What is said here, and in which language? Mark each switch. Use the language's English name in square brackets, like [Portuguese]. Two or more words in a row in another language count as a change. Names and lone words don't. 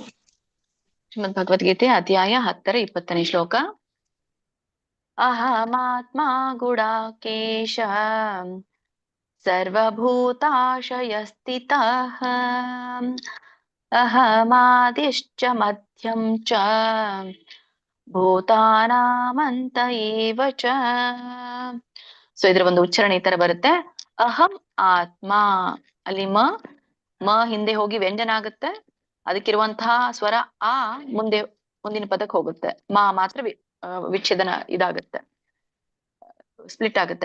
[Kannada] ಶ್ರೀಮದ್ ಭಗವದ್ಗೀತೆ ಅಧ್ಯಾಯ 10 20ನೇ ಶ್ಲೋಕ. [Sanskrit] ಅಹಮಾತ್ಮ ಗುಡಾಕೇಶ ಸರ್ವಭೂತಾಶಯಸ್ಥಿತಃ ಅಹಮಾದಿಶ್ಚ ಮಧ್ಯಂ ಚ ಭೂತಾನಾಮಂತ ಏವ ಚ. [Kannada] ಸೊ ಇದ್ರ ಒಂದು ಉಚ್ಚಾರಣೆ ಈ ತರ ಬರುತ್ತೆ. [Sanskrit] ಅಹಂ ಆತ್ಮ, [Kannada] ಅಲ್ಲಿ ಮ ಹಿಂದೆ ಹೋಗಿ ವ್ಯಂಜನ ಆಗುತ್ತೆ. ಅದಕ್ಕಿರುವಂತಹ ಸ್ವರ ಆ ಮುಂದಿನ ಪದಕ್ಕೆ ಹೋಗುತ್ತೆ. ಮಾತ್ರ ವಿಚ್ಛೇದನ ಇದಾಗುತ್ತೆ, ಸ್ಪ್ಲಿಟ್ ಆಗುತ್ತೆ.